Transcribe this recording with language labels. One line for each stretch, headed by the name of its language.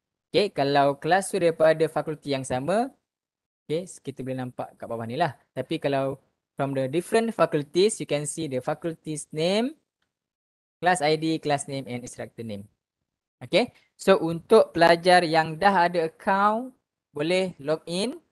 Malay: Okay, kalau kelas tu daripada fakulti yang sama, okay, kita boleh nampak kat bawah ni lah. Tapi kalau
English: from the different faculties, you can see the faculty's name, class ID, class name, and instructor name.
Malay: Okay, so untuk pelajar yang dah ada account, boleh log in.